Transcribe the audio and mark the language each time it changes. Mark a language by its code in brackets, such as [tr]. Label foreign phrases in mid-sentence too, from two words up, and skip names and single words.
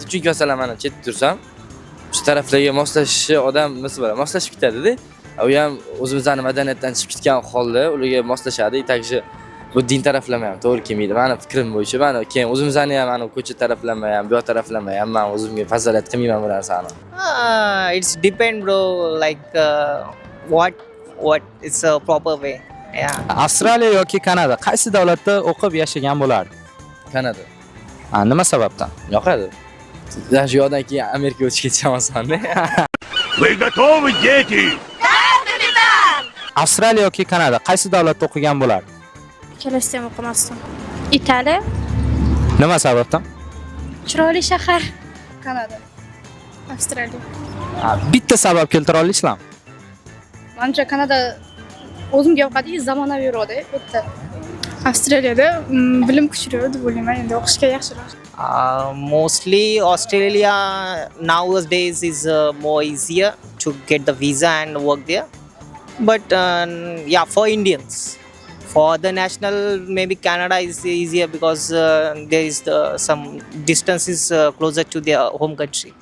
[uz] Chunki masalan, men chetda tursam, o'sha taraflarga moslashishi odam nima bo'ladi? Moslashib ketadi-da. U ham o'zimizning madaniyatdan chiqib ketgan holda ularga moslashadi. Takshi bu din taraflama ham to'g'ri kelmaydi. Meni fikrim bo'yicha, men keyin o'zimizni ham ana ko'cha taraflama ham, bu taraflama ham men o'zimga fazolat qilmayman bu narsani. [en] It's depend, bro. Like what is a proper way. Yeah. [uz] Avstraliya yoki Kanada qaysi davlatda o'qib yashagan bo'lardi? Kanada. Nima sababdan? Yoqadi. Shu yoqdan keyin Amerikaga o'tib ketishim osonda. [ru] Вы готовы, дети? [uz] Avstraliya yoki Kanada qaysi davlatda o'qigan bo'lardi? Ikkalasida ham o'qimasdim. Italiya, Nima sababdan? chiroyli shahar. Kanada, Avstraliya. Bitta sabab keltira olasizlarmi? Menimcha Kanada o'zimga yoqadi, zamonaviyroq-da, bitta. Avstraliyada bilim kuchliroq deb o'ylayman, endi o'qishga yaxshiroq. [en] Mostly Australia nowadays is more easier to get the visa and work there. But yeah, for Indians, for the national, maybe Canada is easier because there is some distance is closer to their home country.